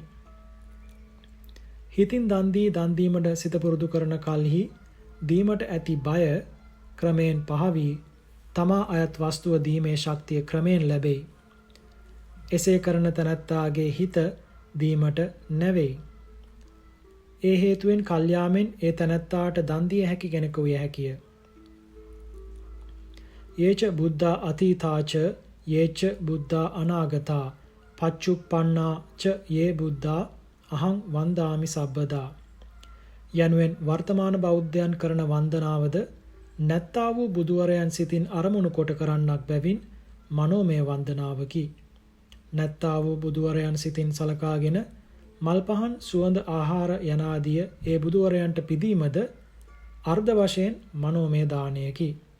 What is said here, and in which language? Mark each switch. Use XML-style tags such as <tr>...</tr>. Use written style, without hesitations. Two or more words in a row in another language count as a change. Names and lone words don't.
<si>හිතින් දන් දී දන් දීමට සිත පුරුදු කරන කල්හි දීමට ඇති බය ක්‍රමයෙන් පහ වී තමා අයත් වස්තුව දීමේ ශක්තිය ක්‍රමයෙන් ලැබේ. එසේ කරන තැනැත්තාගේ හිත දීමට නැවෙයි. ඒ හේතුවෙන් කල්යාමෙන් ඒ තැනැත්තාට දන් දිය හැකි කෙනෙකු විය හැකිය.</si> <pi>යේච බුද්ධා අතීතාච යේච බුද්ධා අනාගතා පච්චුප්පන්නා ච යේ බුද්ධා අහං වන්දාමි සබ්බදා</pi> <si>යනුවෙන් වර්තමාන බෞද්ධයන් කරන වන්දනාවද නැත්තා වූ බුදුවරයන් සිතින් අරමුණු කොට කරන්නක් බැවින් මනෝමය වන්දනාවකි. නැත්තා වූ බුදුවරයන් සිතින් සලකාගෙන මල් පහන් සුවඳ ආහාර යනාදිය ඒ බුදුවරයන්ට පිදීමද අර්ධ වශයෙන් මනෝමය දානයකි.</si>